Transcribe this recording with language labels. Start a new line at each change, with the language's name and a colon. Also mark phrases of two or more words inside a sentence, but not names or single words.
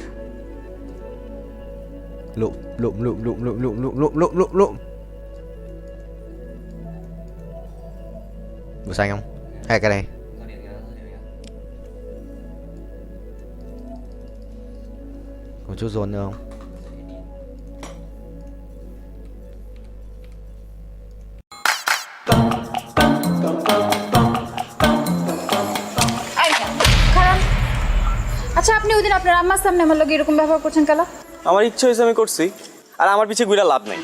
Vietnamese: Lụm. Màu xanh không? Hay cái này? Còn chút dồn nữa không?
Bangla: আচ্ছা আপনি ওই দিন আপনার আম্মার সামনে আমার লগে এরকম ব্যবহার করছেন কেন? আমার ইচ্ছে হয়েছে আমি করছি, আর আমার পিছে ঘুরে লাভ নেই।